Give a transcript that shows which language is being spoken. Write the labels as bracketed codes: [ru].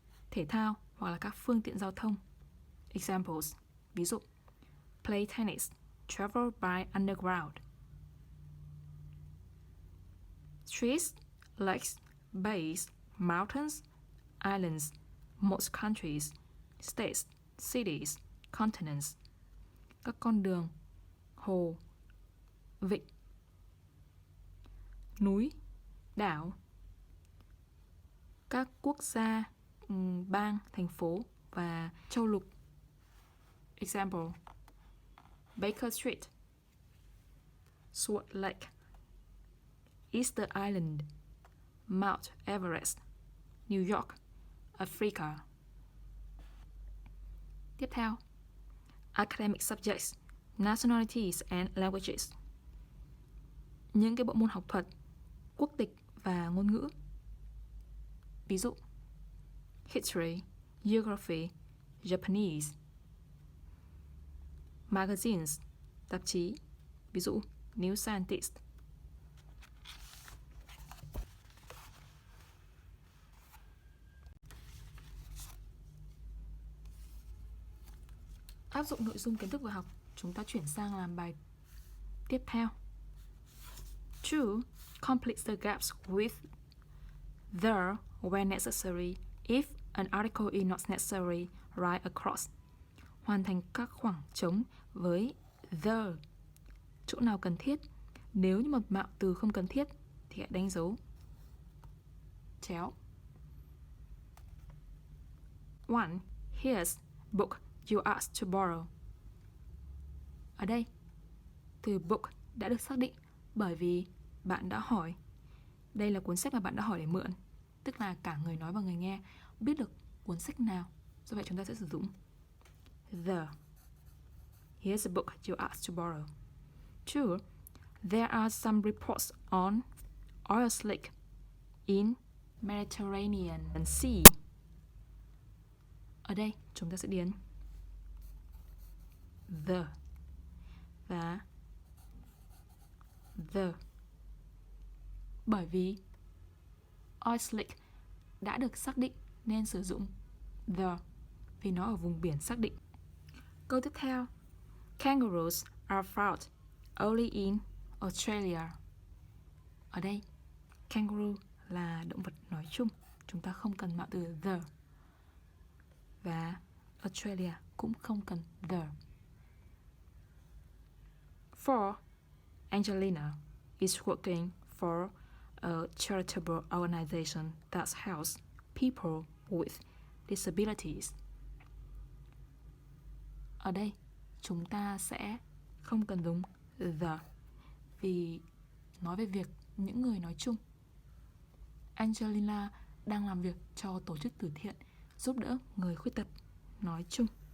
[vi] Thể thao hoặc là các phương tiện giao thông. [en] Examples: [vi] ví dụ: [en] Play tennis, travel by underground. Streets, lakes, bays, mountains, islands, most countries, states, cities, continents. [vi] Các con đường, hồ, vịnh, núi, đảo, các quốc gia, bang, thành phố và châu lục. [en] Example: Baker Street, Salt Lake, Easter Island, Mount Everest, New York, Africa. [vi] Tiếp theo, [en] academic subjects, nationalities and languages. [vi] Những cái bộ môn học thuật, quốc tịch và ngôn ngữ. Ví dụ, [en] history, geography, Japanese. [vi] Magazines, tạp chí. Ví dụ, New Scientist. Áp dụng nội dung kiến thức vừa học, chúng ta chuyển sang làm bài tiếp theo. 2. [en] Complete the gaps with the when necessary. If an article is not necessary, write across. [vi] Hoàn thành các khoảng trống với the. Chỗ nào cần thiết. Nếu như một mạo từ không cần thiết thì hãy đánh dấu chéo. 1. [en] Here's book you asked to borrow. [vi] Ở đây, từ book đã được xác định bởi vì bạn đã hỏi. Đây là cuốn sách mà bạn đã hỏi để mượn. Tức là cả người nói và người nghe biết được cuốn sách nào. Do vậy chúng ta sẽ sử dụng the. [en] Here's a book you asked to borrow. 2. There are some reports on oil slick in Mediterranean Sea. [vi] Ở đây chúng ta sẽ điền the và the. Bởi vì oil slick đã được xác định nên sử dụng the vì nó ở vùng biển xác định. Câu tiếp theo. [en] Kangaroos are found only in Australia. [vi] Ở đây, kangaroo là động vật nói chung. Chúng ta không cần mạo từ the. Và Australia cũng không cần the. 4. [en] Angelina is working for a charitable organization that helps people with disabilities. [vi] Ở đây, chúng ta sẽ không cần dùng the vì nói về việc những người nói chung. Angelina đang làm việc cho tổ chức từ thiện giúp đỡ người khuyết tật nói chung.